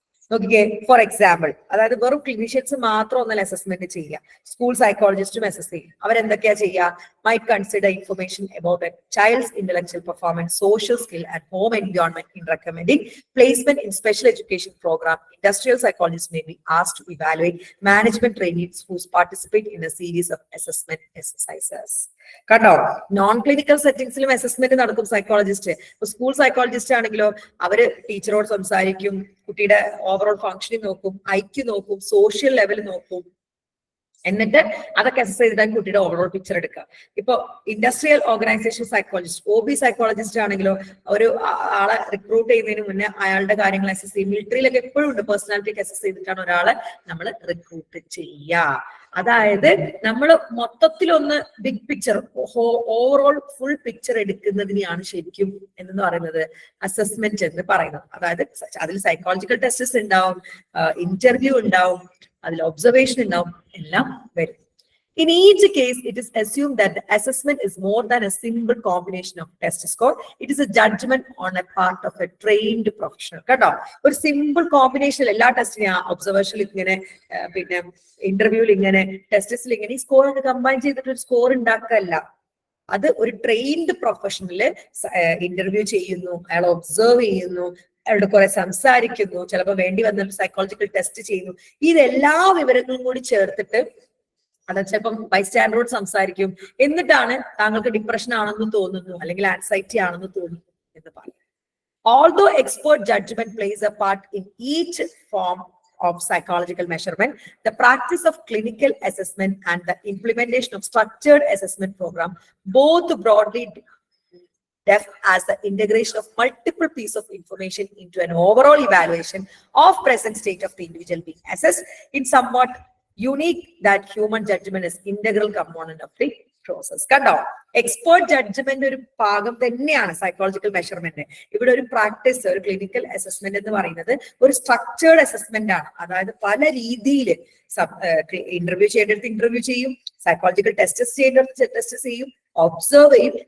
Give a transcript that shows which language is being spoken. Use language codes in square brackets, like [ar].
[ml] നോക്കിക്കേ, for example, അതായത് വെറും ക്ലിനീഷ്യൻസ് മാത്രം ഒന്നല്ല അസസ്മെന്റ് ചെയ്യുക, സ്കൂൾ സൈക്കോളജിസ്റ്റും അസസ് ചെയ്യും. അവരെന്തൊക്കെയാ ചെയ്യുക? [en] Might consider information about a child's intellectual performance, social skill and home environment in recommending placement in special education programme. Industrial psychologists may be asked to evaluate management trainees who participate in a series of assessment exercises. [ml] കണ്ടോ, non clinical സെറ്റിംഗ്സിലും assessment നടക്കും psychologist. ഇപ്പൊ school psychologist ആണെങ്കിലോ അവര് ടീച്ചറോട് സംസാരിക്കും, കുട്ടിയുടെ overall functioning നോക്കും, IQ നോക്കും, സോഷ്യൽ ലെവൽ നോക്കും, എന്നിട്ട് അതൊക്കെ അസസ് ചെയ്തിട്ടാണ് കുട്ടിയുടെ ഓവറോൾ പിക്ചർ എടുക്കുക. ഇപ്പൊ industrial organisation psychologist, OB psychologist ആണെങ്കിലോ ഒരു ആളെ റിക്രൂട്ട് ചെയ്യുന്നതിന് മുന്നേ അയാളുടെ കാര്യങ്ങൾ അസസ് ചെയ്യും. മിലിറ്ററിയിലൊക്കെ എപ്പോഴും ഉണ്ട്, പേഴ്സണാലിറ്റി അസസ് ചെയ്തിട്ടാണ് ഒരാളെ നമ്മൾ റിക്രൂട്ട് ചെയ്യുക. അതായത് നമ്മൾ മൊത്തത്തിലൊന്ന് big picture, overall full picture എടുക്കുന്നതിനെയാണ് ശരിക്കും എന്ന് പറയുന്നത് അസസ്മെന്റ് എന്ന് പറയുന്നത്. അതായത് അതിൽ സൈക്കോളജിക്കൽ ടെസ്റ്റസ് ഉണ്ടാവും, ഇന്റർവ്യൂ ഉണ്ടാവും, അതിൽ ഒബ്സർവേഷൻ ഉണ്ടാവും, എല്ലാം വരും. [en] In each case, it is assumed that the assessment is more than a simple combination of test score. It is a judgment on a part of a trained professional. [ml] കേട്ടോ, ഒരു simple combination എല്ലാ ടെസ്റ്റിനും, ഒബ്സർവേഷനിൽ ഇങ്ങനെ, പിന്നെ ഇന്റർവ്യൂവിൽ ഇങ്ങനെ, ടെസ്റ്റിൽ ഇങ്ങനെ, ഈ സ്കോർ ഒക്കെ കമ്പൈൻ ചെയ്തിട്ട് ഒരു സ്കോർ ഉണ്ടാക്കല്ല. അത് ഒരു ട്രെയിൻഡ് പ്രൊഫഷണല് ഇന്റർവ്യൂ ചെയ്യുന്നു, അയാൾ ഒബ്സർവ് ചെയ്യുന്നു, അയാളുടെ കുറെ സംസാരിക്കുന്നു, ചിലപ്പോൾ വേണ്ടി വന്ന സൈക്കോളജിക്കൽ ടെസ്റ്റ് ചെയ്യുന്നു. ഇതെല്ലാ വിവരങ്ങളും കൂടി ചേർത്തിട്ട് അത് ചിലപ്പം ബൈസ്റ്റാൻഡറോട് സംസാരിക്കും, എന്നിട്ടാണ് താങ്കൾക്ക് ഡിപ്രഷൻ ആണെന്ന് തോന്നുന്നു അല്ലെങ്കിൽ ആൻസൈറ്റി ആണെന്ന് തോന്നുന്നു എന്ന് പറയും. [en] Although expert judgment plays a part in each form of psychological measurement, the practice of clinical assessment and the implementation of structured assessment program both broadly def as the integration of multiple pieces of information into an overall evaluation of present state of the individual being assessed in somewhat unique that human judgment is integral component of the process. [ml] കണ്ടോ, expert judgement ഒരു ഭാഗം തന്നെയാണ് psychological measurement. ഇവിടെ ഒരു practice, ഒരു clinical assessment എന്ന് പറയുന്നത് ഒരു സ്ട്രക്ചേർഡ് അസസ്മെന്റ് ആണ്. അതായത് പല രീതിയിൽ ഇന്റർവ്യൂ ചെയ്യേണ്ടടുത്ത് ഇന്റർവ്യൂ ചെയ്യും, സൈക്കോളജിക്കൽ ടെസ്റ്റസ് ചെയ്യേണ്ടടുത്ത് ടെസ്റ്റ് ചെയ്യും, ഒബ്സർവ് ചെയ്യും.